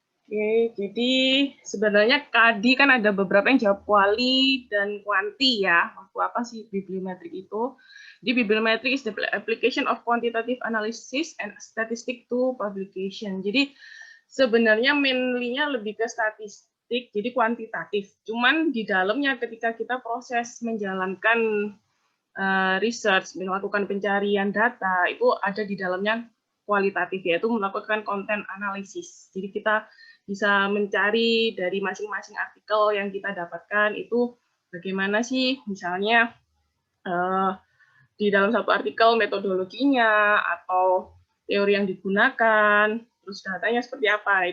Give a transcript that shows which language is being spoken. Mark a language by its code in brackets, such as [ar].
[id] Oke, jadi sebenarnya tadi kan ada beberapa yang jawab quali dan quanti ya. Waktu apa sih bibliometric itu? Di [en] bibliometric is the application of quantitative analysis and statistic to publication. [id] Jadi sebenarnya mainly-nya lebih ke statistik, jadi kuantitatif. Cuman di dalamnya ketika kita proses menjalankan research, melakukan pencarian data, itu ada di dalamnya kualitatif, yaitu melakukan konten analisis. Jadi kita bisa mencari dari masing-masing artikel yang kita dapatkan itu bagaimana sih, misalnya di dalam satu artikel metodologinya atau teori yang digunakan, terus datanya seperti apa.